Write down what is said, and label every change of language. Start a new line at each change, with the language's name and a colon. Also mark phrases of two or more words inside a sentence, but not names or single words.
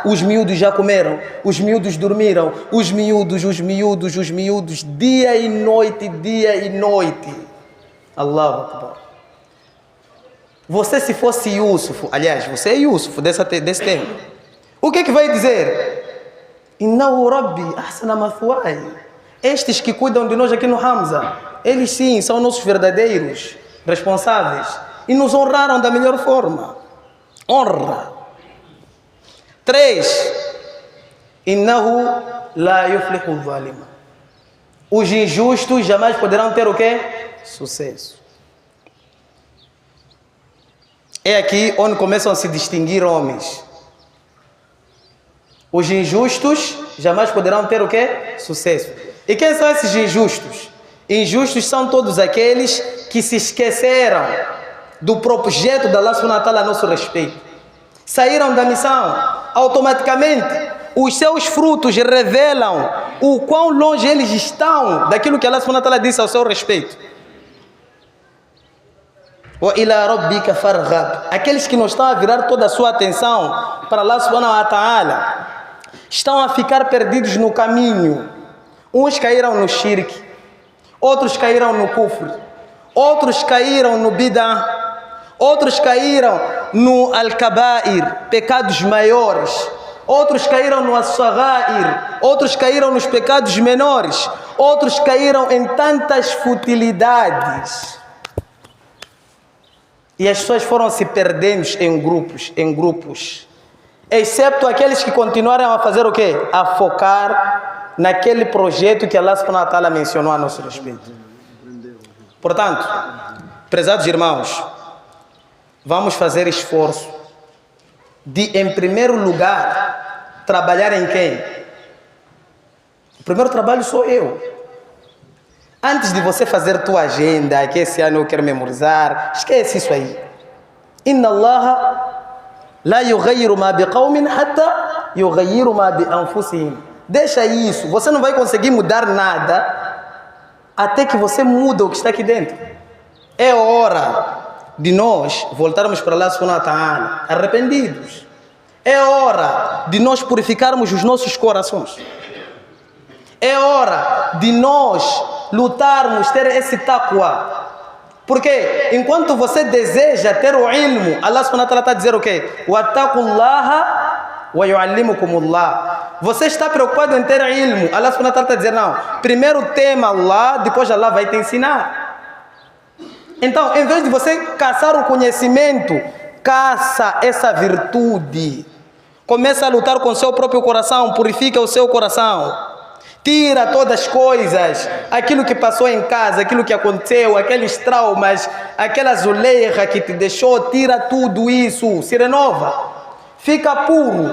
Portuguese: Os miúdos já comeram, os miúdos dormiram, os miúdos, dia e noite.
Arabic: الله أكبر.
Portuguese: Você, se fosse Yusuf, aliás, você é Yusuf desse tempo, o que vai dizer?
Arabic: إنه ربي أحسن مثواي.
Portuguese: Estes que cuidam de nós aqui no Hamza, eles sim são nossos verdadeiros responsáveis e nos honraram da melhor forma. Honra. 3.
Arabic: إنه لا يفلح الظالمون.
Portuguese: Os injustos jamais poderão ter o quê? Sucesso. É aqui onde começam a se distinguir homens. Os injustos jamais poderão ter o quê? Sucesso. E quem são esses injustos? Injustos são todos aqueles que se esqueceram do projeto da
Arabic: الله سبحانه وتعالى
Portuguese: a nosso respeito. Saíram da missão. Automaticamente, os seus frutos revelam o quão longe eles estão daquilo que
Arabic: الله سبحانه وتعالى
Portuguese: disse ao seu respeito.
Arabic: وإلى ربك فارغب.
Portuguese: Aqueles que não estão a virar toda a sua atenção para
Arabic: الله سبحانه وتعالى
Portuguese: estão a ficar perdidos no caminho. Uns caíram no shirk, outros caíram no kufr, outros caíram no bid'ah, outros caíram no al-kabair, pecados maiores, outros caíram no as-saghair, outros caíram nos pecados menores, outros caíram em tantas futilidades. E as pessoas foram se perdendo em grupos, excepto aqueles que continuaram a fazer o quê? A focar naquele projeto que
Arabic: الله سبحانه وتعالى
Portuguese: mencionou a nosso respeito. Portanto, prezados irmãos, vamos fazer esforço de, em primeiro lugar, trabalhar em quem? O primeiro trabalho sou eu. Antes de você fazer tua agenda, que esse ano eu quero memorizar, esquece isso aí.
Arabic: إن الله لا يغير ما بقوم حتى يغيروا ما بأنفسهم.
Portuguese: Deixa isso, você não vai conseguir mudar nada até que você muda o que está aqui dentro. É hora de nós voltarmos para
Arabic: الله سبحانه وتعالى
Portuguese: arrependidos. É hora de nós purificarmos os nossos corações. É hora de nós lutarmos, ter esse taqwa. Porque enquanto você deseja ter o ilmo,
Arabic: الله سبحانه وتعالى
Portuguese: está a dizer o quê?
Arabic: واتقوا الله ويعلمكم الله.
Portuguese: Você está preocupado em ter ilmo,
Arabic: الله سبحانه وتعالى
Portuguese: está a dizer não. Primeiro tema Allah, depois Allah vai te ensinar. Então, em vez de você caçar o conhecimento, caça essa virtude. Começa a lutar com o seu próprio coração, purifica o seu coração. Tira todas as coisas, aquilo que passou em casa, aquilo que aconteceu, aqueles traumas, aquela zuleira que te deixou, tira tudo isso, se renova, fica puro.